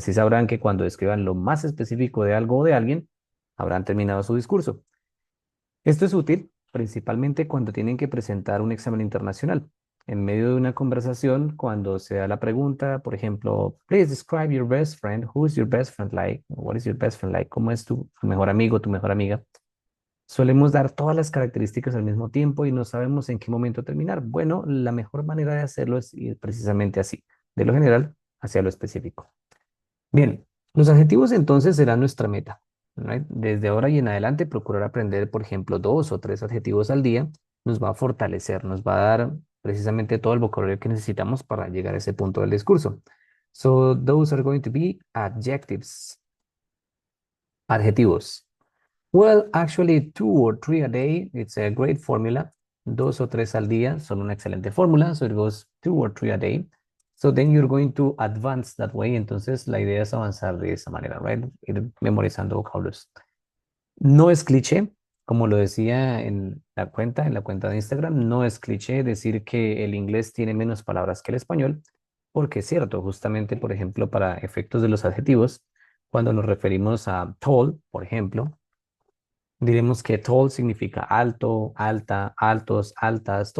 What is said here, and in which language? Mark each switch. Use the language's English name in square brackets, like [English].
[Spanish] Así sabrán que cuando describan lo más específico de algo o de alguien, habrán terminado su discurso. Esto es útil principalmente cuando tienen que presentar un examen internacional. En medio de una conversación, cuando se da la pregunta, por ejemplo, [English] please describe your best friend. Who is your best friend like? What is your best friend like? [Spanish] ¿Cómo es tu mejor amigo, tu mejor amiga? Solemos dar todas las características al mismo tiempo y no sabemos en qué momento terminar. Bueno, la mejor manera de hacerlo es ir precisamente así, de lo general hacia lo específico. Bien, los adjetivos entonces serán nuestra meta, ¿right? Desde ahora y en adelante, procurar aprender, por ejemplo, dos o tres adjetivos al día nos va a fortalecer, nos va a dar precisamente todo el vocabulario que necesitamos para llegar a ese punto del discurso. [English] So, those are going to be adjectives, adjetivos. Well, actually, two or three a day, it's a great formula. [Spanish] Dos o tres al día son una excelente fórmula. [English] So it goes two or three a day. So then you're going to advance that way. [Spanish] Entonces la idea es avanzar de esa manera, right? Ir memorizando vocablos. No es cliché, como lo decía en la cuenta de Instagram, no es cliché decir que el inglés tiene menos palabras que el español, porque es cierto, justamente, por ejemplo, para efectos de los adjetivos, cuando nos referimos a tall, por ejemplo, diremos que tall significa alto, alta, altos, altas.